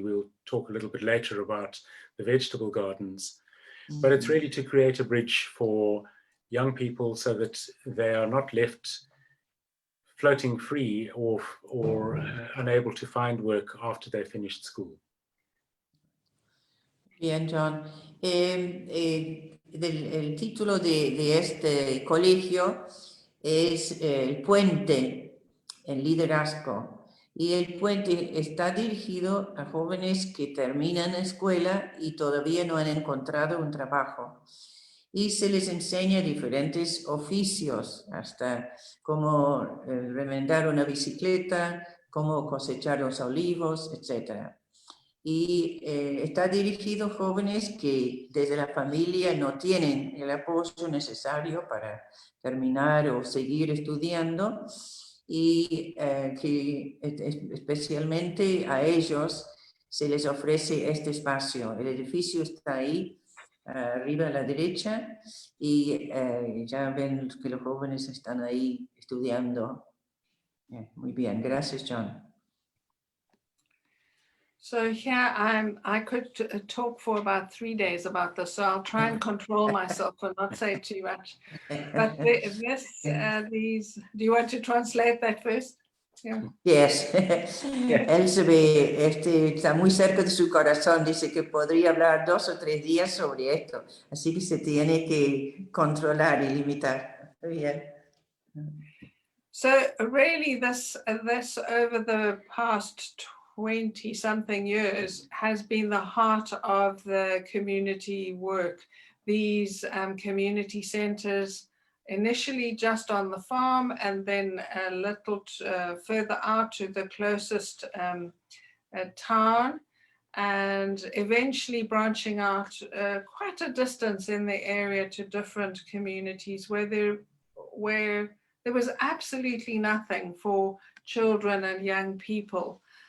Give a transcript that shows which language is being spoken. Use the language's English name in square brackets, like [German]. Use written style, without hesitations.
[English] We'll talk a little bit later about the vegetable gardens. Mm-hmm. But it's really to create a bridge for young people so that they are not left floating free or unable to find work after they finished school. [Spanish] Bien, John. El título de este colegio es El Puente, el liderazgo. Y el puente está dirigido a jóvenes que terminan escuela y todavía no han encontrado un trabajo. Y se les enseña diferentes oficios, hasta cómo remendar una bicicleta, cómo cosechar los olivos, etc. Y está dirigido a jóvenes que desde la familia no tienen el apoyo necesario para terminar o seguir estudiando, y que especialmente a ellos se les ofrece este espacio. El edificio está ahí, arriba a la derecha, y ya ven que los jóvenes están ahí estudiando. Muy bien, gracias, John. [English] So here I could talk for about 3 days about this, so I'll try and control myself and not say too much. But these, do you want to translate that first? Yeah. Yes. [Spanish] Él se ve, está muy cerca de su corazón, dice que podría hablar 2 o 3 días sobre esto, así que se tiene que controlar y limitar. Bien. [English] So really this over the past 20-something years has been the heart of the community work. These community centers, initially just on the farm and then a little further out to the closest town, and eventually branching out quite a distance in the area to different communities where there was absolutely nothing for children and young people.